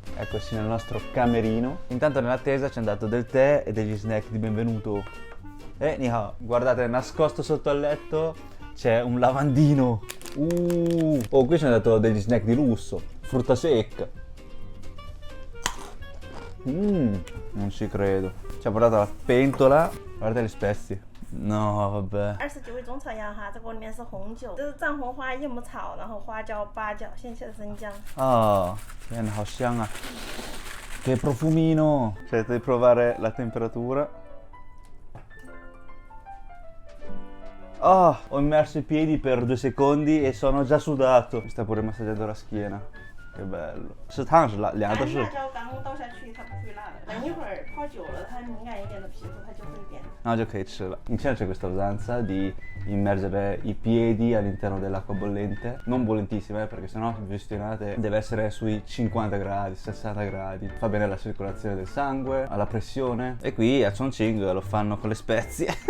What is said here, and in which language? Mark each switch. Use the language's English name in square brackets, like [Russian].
[Italian] Eccoci nel nostro camerino. Intanto nell'attesa ci hanno dato del tè e degli snack di benvenuto. [Chinese] Ni hao. [Italian] Guardate, nascosto sotto al letto c'è un lavandino. Oh, qui ci hanno dato degli snack di lusso, frutta secca. Non ci credo. Ci ha portato la pentola. Guardate le spezie. No, vabbè. [Chinese] 29味中草药哈，这锅里面是红酒，这是藏红花、夜幕草，然后花椒、八角、鲜切的生姜。 [Italian] Oh, bene, [Chinese] 好香啊. [Italian] Che profumino. Cercate di provare la temperatura. Oh, ho immerso i piedi per 2 secondi e sono già sudato. Mi sta pure massaggiando la schiena. Che bello. [Chinese] 是烫是辣，两个都是。辣椒刚倒下去，它不会辣的。等一会儿泡久了，它敏感一点的皮肤它就会变。 [Italian] No, già che ce l'ha. In Cina c'è questa usanza di immergere i piedi all'interno dell'acqua bollente. Non bollentissima, perché sennò vi gestionate deve essere sui 50 gradi, 60 gradi. Fa bene alla circolazione del sangue, alla pressione. E qui a Chongqing lo fanno con le spezie.